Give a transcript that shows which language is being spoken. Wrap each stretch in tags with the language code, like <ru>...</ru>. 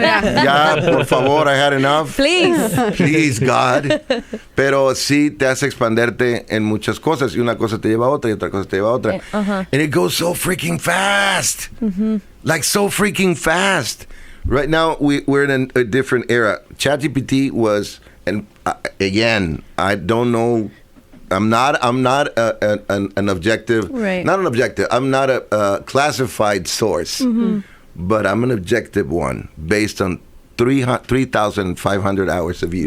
<es>Ya, por favor,</es> <en>I had enough. Please, God.</en> <es>Pero sí te hace expanderte en muchas cosas. Y una cosa te lleva a otra y otra cosa te lleva a otra.</es> <en>And it goes so freaking fast. Like so freaking fast. Right now, we're in a different era. ChatGPT was, and again, I don't know. I'm not an objective. Right. Not an objective. I'm not a classified source, but I'm an objective one based on 3,500 hours of use</en>